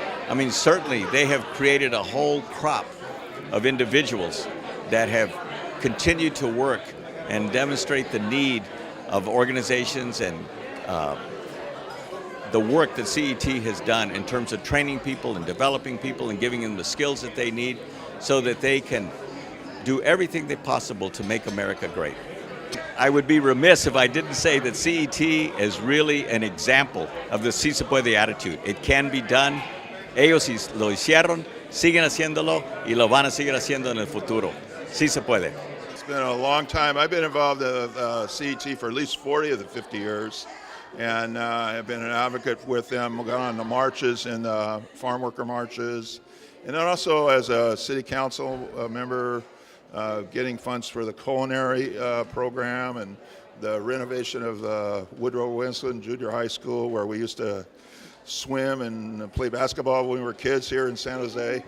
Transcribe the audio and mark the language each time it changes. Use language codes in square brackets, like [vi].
[en] I mean, certainly they have created a whole crop of individuals that have continued to work and demonstrate the need of organizations and the work that CET has done in terms of training people and developing people and giving them the skills that they need so that they can do everything they possible to make America great. I would be remiss if I didn't say that CET is really an example of the [es] sí se puede [en] attitude. It can be done. [es] Ellos lo hicieron, siguen haciéndolo, y lo van a seguir haciendo en el futuro. Sí se puede. [en] It's been a long time. I've been involved with CET for at least 40 of the 50 years, and I've been an advocate with them, gone on the marches and the farm worker marches, and then also as a city council member, getting funds for the culinary program and the renovation of Woodrow Wilson Junior High School, where we used to swim and play basketball when we were kids here in San Jose.